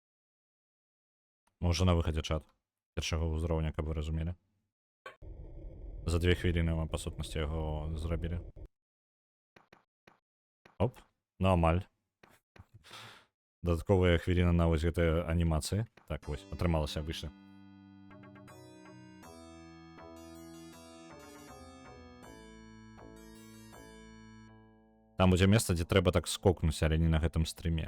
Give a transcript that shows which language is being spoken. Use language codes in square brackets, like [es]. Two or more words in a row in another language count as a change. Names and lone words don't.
[ru] Мы уже на выходе чат. [be] Першого ўзроўня, каб вы разумелі. [uk] За 2 хвіліни ми, по сутності, його зробили. Оп, [be] ну амаль. Додатковая хвіліна на ось гэтай анімацыі. Так, вось, атрымалася, выйшла. Там будзе месца, дзе трэба так скокнуць, але не на гэтым стрыме.